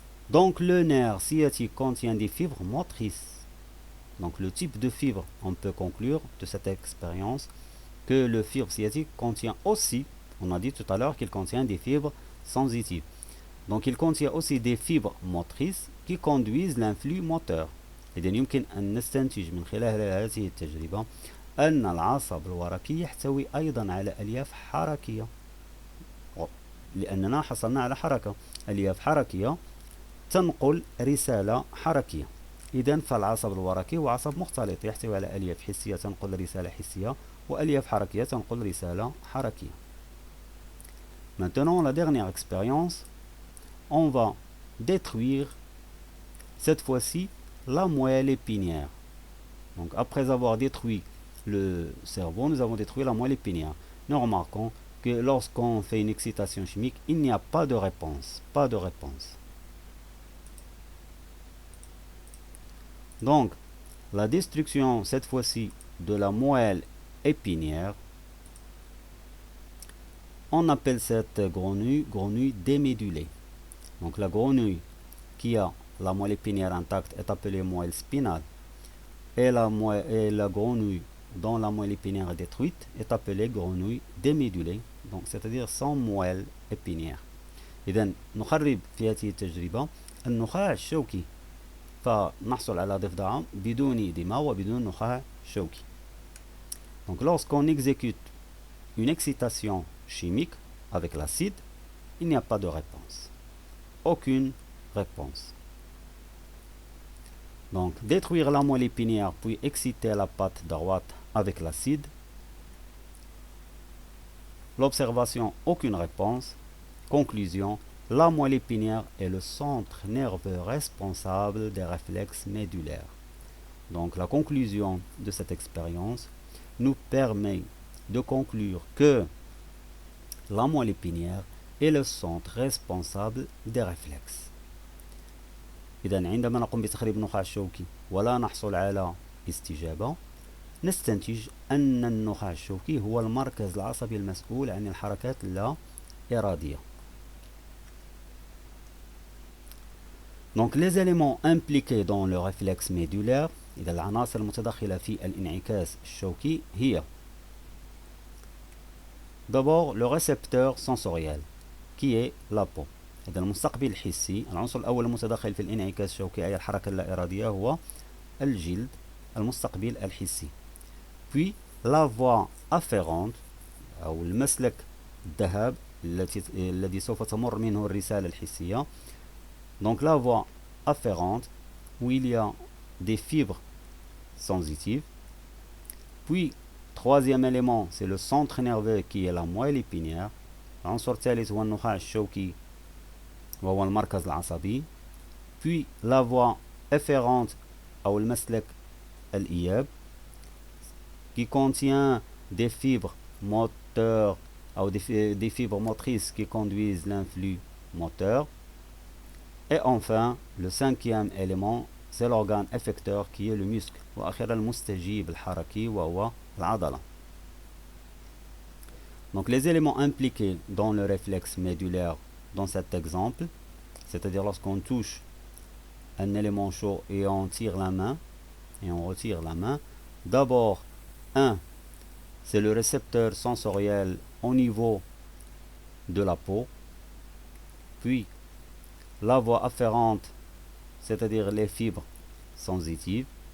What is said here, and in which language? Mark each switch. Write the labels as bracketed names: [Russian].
[French] Donc le nerf sciatique contient des fibres motrices. Donc le type de fibre, on peut conclure de cette expérience que le fibre sciatique contient aussi, on a dit tout à l'heure qu'il contient des fibres sensitives. Donc il contient aussi des fibres motrices qui conduisent l'influx moteur. [Arabic] إذا يمكن أن نستنتج من خلال هذه التجربة أن العصب الورقي يحتوي أيضا على ألياف حركية، لأننا حصلنا على حركة. ألياف حركية تنقل رسالة حركية. إذن فالعصب الورقي هو عصب مختلط يحتوي على ألياف حسية تنقل رسالة حسية وألياف حركية تنقل رسالة حركية. [French] Maintenant, la dernière expérience, on va détruire cette fois-ci la moelle épinière. Donc après avoir détruit le cerveau, nous avons détruit la moelle épinière. Nous remarquons que lorsqu'on fait une excitation chimique, il n'y a pas de réponse. Pas de réponse. Donc, la destruction, cette fois-ci, de la moelle épinière, on appelle cette grenouille démédulée. Donc la grenouille qui a la moelle épinière intacte est appelée moelle spinale. Et la grenouille dont la moelle épinière est détruite est appelée grenouille démédulée, donc c'est-à-dire sans moelle épinière. [Arabic] إذن نخرب في هذه التجربة النخاع الشوكي فنحصل على ضفدعة بدون دماغ وبدون نخاع شوكي. [French] Donc lorsqu'on exécute une excitation chimique avec l'acide, il n'y a pas de réponse. Aucune réponse. Donc, détruire la moelle épinière puis exciter la patte droite avec l'acide. L'observation, aucune réponse. Conclusion, la moelle épinière est le centre nerveux responsable des réflexes médulaires. Donc, la conclusion de cette expérience nous permet de conclure que la moelle épinière est le centre responsable des réflexes. [Arabic] إذن عندما نقوم بتخريب النخاع الشوكي ولا نحصل على استجابة، نستنتج أن النخاع الشوكي هو المركز العصبي المسؤول عن الحركات اللا إرادية. [French] Donc les éléments impliqués dans le réflexe médulaire، [Arabic] إذا العناصر المتدخلة في الانعكاس الشوكي هي [French] d'abord le récepteur sensoriel qui est la peau. [Arabic] إذا المستقبل الحسي، العنصر الأول المتدخل في الانعكاس الشوكي أي الحركة اللا إرادية هو الجلد، المستقبل الحسي. [French] Puis la voie afférente [Arabic] أو المسلك الذهاب الذي سوف تمر منه الرسالة الحسية. [French] Donc la voie afférente où il y a des fibres sensitives. Puis troisième élément c'est le centre nerveux qui est la moelle épinière. [Arabic] العنصر الثالث هو النخاع الشوكي وهو المركز العصبي. [French] Puis la voie efférente [Arabic] أو المسلك الإياب [French] qui contient des fibres moteurs ou des fibres motrices qui conduisent l'influx moteur. Et enfin, le cinquième élément, c'est l'organe effecteur qui est le muscle. [Arabic] وأخيرا المستجيب الحركي وهو العضلة. [French] Donc les éléments impliqués dans le réflexe médulaire dans cet exemple, c'est-à-dire lorsqu'on touche un élément chaud et on tire la main, et on retire la main, d'abord, c'est le récepteur sensoriel au niveau de la peau, puis la voie afférente, c'est-à-dire les fibres sensitives.